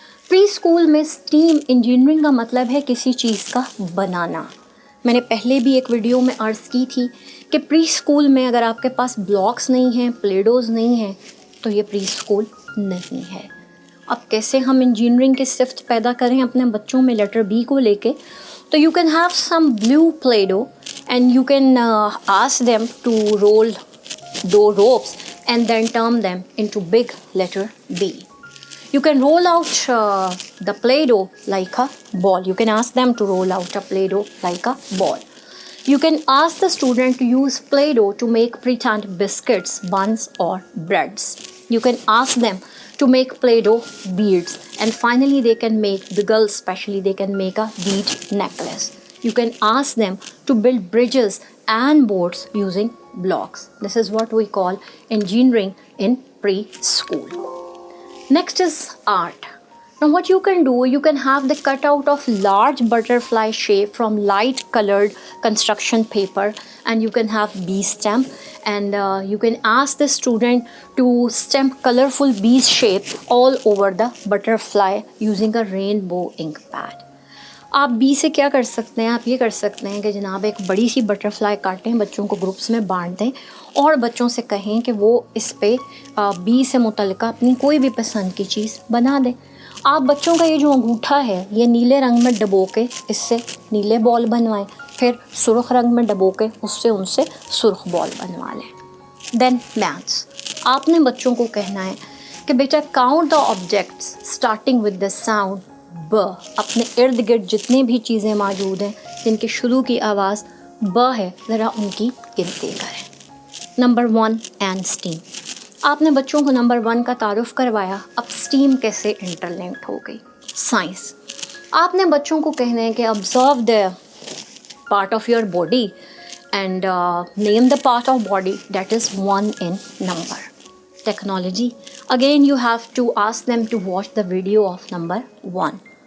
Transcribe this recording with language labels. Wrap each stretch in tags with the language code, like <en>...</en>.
<ur>Pre school میں esteem engineering کا مطلب ہے کسی چیز کا بنانا۔ میں نے پہلے بھی ایک ویڈیو میں عرض کی تھی کہ پری اسکول میں اگر آپ کے پاس بلاکس نہیں ہیں، پلیڈوز نہیں ہیں، تو یہ پری اسکول نہیں ہے۔ اب کیسے ہم انجینئرنگ کی صفت پیدا کریں اپنے بچوں میں لیٹر بی کو لے کے؟ تو</ur> <en>You can have some blue Play-Doh and you can ask them to roll دو ropes and then turn them into big letter B. You can roll out the Play-Doh like a ball. You can ask them to roll out a Play-Doh like a ball. You can ask the student to use Play-Doh to make pretend biscuits, buns or breads. You can ask them to make Play-Doh beads. And finally they can make, the girls especially, they can make a bead necklace. You can ask them to build bridges and boats using blocks. This is what we call engineering in preschool. Next is art. Now what you can do, you can have the cutout of large butterfly shape from light colored construction paper, and you can have bee stamp, and you can ask the student to stamp colorful bee shape all over the butterfly using a rainbow ink pad.</en> <ur>آپ be سے کیا کر سکتے ہیں؟ آپ یہ کر سکتے ہیں کہ جناب ایک بڑی سی بٹر فلائی کاٹیں، بچوں کو گروپس میں بانٹ دیں اور بچوں سے کہیں کہ وہ اس پہ بی سے متعلقہ اپنی کوئی بھی پسند کی چیز بنا دیں۔ آپ بچوں کا یہ جو انگوٹھا ہے یہ نیلے رنگ میں ڈبو کے اس سے نیلے بال بنوائیں، پھر سرخ رنگ میں ڈبو کے اس سے ان سے سرخ بال بنوا لیں۔</ur> <en>then maths,</en> <ur>آپ نے بچوں کو کہنا ہے کہ بیٹا</ur> <en>Count the objects starting with the sound ب۔</en> <ur>اپنے ارد گرد جتنے بھی چیزیں موجود ہیں جن کی شروع کی آواز ب ہے، ذرا ان کی گنتی کریں۔ نمبر 1 اینڈ اسٹیم، آپ نے بچوں کو نمبر 1 کا تعارف کروایا۔ اب اسٹیم کیسے انٹر لنکڈ ہو گئی؟ سائنس، آپ نے بچوں کو کہنا ہے کہ</ur> <en>Observe the part of your body and name the part of body that is 1 in number. Technology, again you have to ask them to watch the video of number 1.</en>